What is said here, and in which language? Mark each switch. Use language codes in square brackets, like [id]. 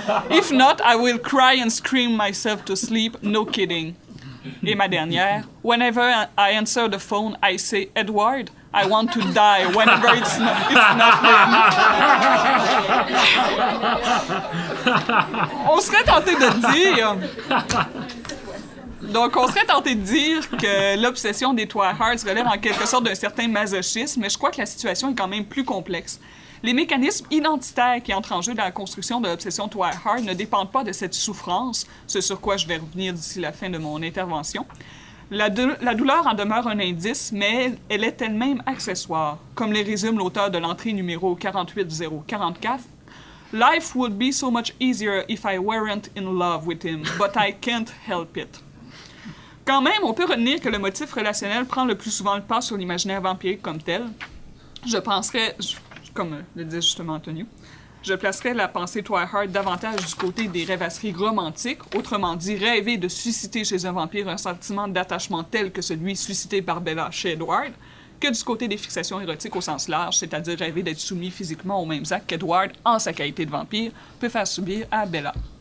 [en] If not, I will cry and scream myself to sleep, no kidding. [fr] Et ma dernière, [en] whenever I answer the phone, I say, Edward, I want to die whenever it's not him. [fr] On serait tenté de dire... Donc, on serait tenté de dire que l'obsession des Twihards relève en quelque sorte d'un certain masochisme, mais je crois que la situation est quand même plus complexe. Les mécanismes identitaires qui entrent en jeu dans la construction de l'obsession Twihard ne dépendent pas de cette souffrance, ce sur quoi je vais revenir d'ici la fin de mon intervention. La douleur en demeure un indice, mais elle est elle-même accessoire, comme le résume l'auteur de l'entrée numéro 48044. [en] Life would be so much easier if I weren't in love with him, but I can't help it. [fr] Quand même, on peut retenir que le motif relationnel prend le plus souvent le pas sur l'imaginaire vampirique comme tel. Je penserais, comme le disait justement Antonio, je placerais la pensée Twihard davantage du côté des rêvasseries romantiques, autrement dit, rêver de susciter chez un vampire un sentiment d'attachement tel que celui suscité par Bella chez Edward, que du côté des fixations érotiques au sens large, c'est-à-dire rêver d'être soumis physiquement aux mêmes actes qu'Edward, en sa qualité de vampire, peut faire subir à Bella.